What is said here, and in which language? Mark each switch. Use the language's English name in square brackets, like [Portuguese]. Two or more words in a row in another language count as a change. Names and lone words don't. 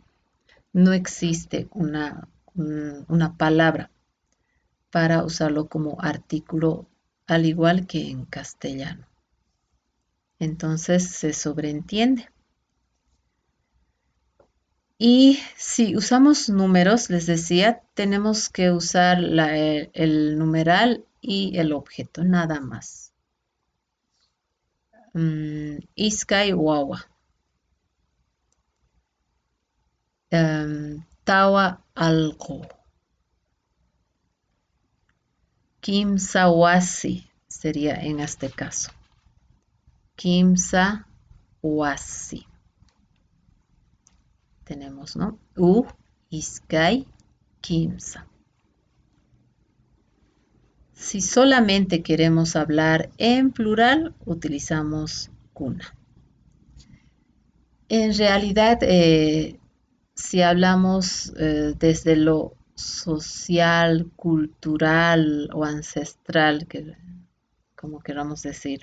[Spanish] No existe una palabra para usarlo como artículo, al igual que en castellano. Entonces se sobreentiende. Y si usamos números, les decía, tenemos que usar el numeral y el objeto, nada más. [Quechua] Iskay wawa. Tawa algo. Kimsa wasi [Spanish] sería en este caso. [Quechua] Kimsa wasi. [Spanish] Tenemos, ¿no? [Quechua] Iskay, kimsa. [Spanish] Si solamente queremos hablar en plural, utilizamos kuna. En realidad, si hablamos desde lo social, cultural o ancestral, como queramos decir.